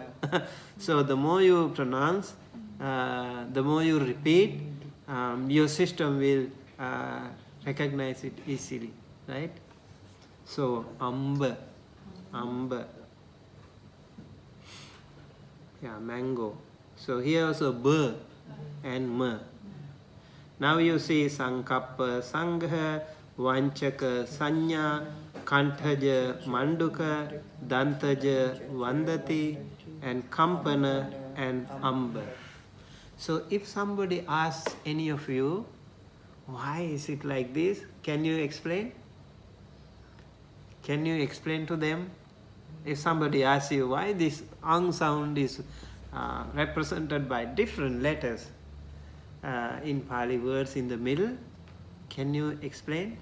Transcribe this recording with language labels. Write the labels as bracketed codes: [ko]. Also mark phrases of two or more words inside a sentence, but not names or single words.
[en] So the more you pronounce, the more you repeat, your system will recognize it easily. Right? So, amba, amba. Yeah, mango. So, here also b and m. Now you see [pi] sankappa, sangha, vanchaka, sanya, kantaja, manduka, dantaja, vandati, [en] and kampana, and amba. So, if somebody asks any of you, why is it like this? Can you explain? Can you explain to them? If somebody asks you why this ang sound is represented by different letters in Pali words in the middle, can you explain?